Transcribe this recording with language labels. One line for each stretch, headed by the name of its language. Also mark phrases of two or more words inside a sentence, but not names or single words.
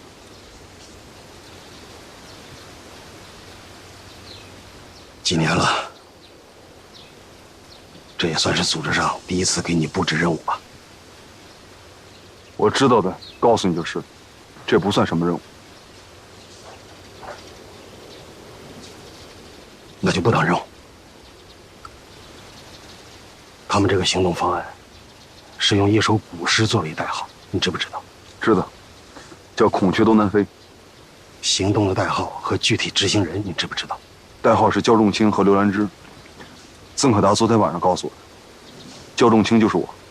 Chinese: 幾年了，這也算是組織上第一次給你布置任務吧。我知道的，告訴你就是，這不算什麼任務。那就不當任務。他們這個行動方案是用一首古詩作為代號，你知不知道？知道，叫《孔雀東南飛》。行動的代號和具體執行人，你知不知道？代號是焦仲卿和劉蘭芝。曾可達昨天晚上告訴我的，焦仲卿就是我。